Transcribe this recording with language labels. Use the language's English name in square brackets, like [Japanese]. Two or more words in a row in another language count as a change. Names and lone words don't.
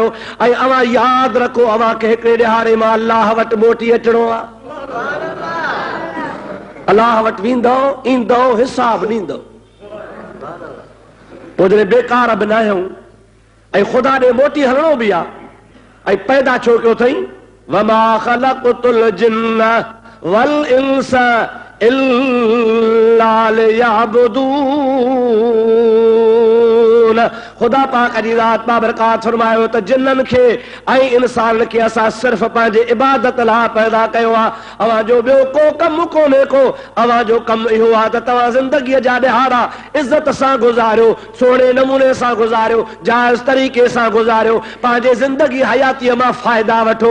[Sindhi] ऐं अवां यादि रखो, अवां खे हिकिड़े ॾिहाड़े मां अल्लाह वटि मोटी अचिणो आहे। अल्लाह वटि वेंदो, ईंदो, हिसाब ॾींदो। पोइ जॾहिं बेकार बि न आहियूं ऐं ख़ुदा ॾे मोटी हलणो बि आहे, ऐं पैदा छो कयो अथई, [Arabic] وما خلقت الجن والإنس إلا ليعبدون. [Sindhi] खुदा पाक जी ज़ात बाबरकात फरमायो त जिन्ननि खे ऐं इंसान खे असां सिर्फ़ पंहिंजे इबादत लाइ पैदा कयो आहे। अवां जो ॿियो को कमु कोन्हे को। अवां जो कमु इहो आहे त तव्हां ज़िंदगीअ जा ॾिहाड़ा इज़त सां गुज़ारियो, सुहिणे नमूने सां गुज़ारियो, जाइज़ तरीक़े सां गुज़ारियो, पंहिंजे ज़िंदगी हयातीअ मां फ़ाइदा वठो।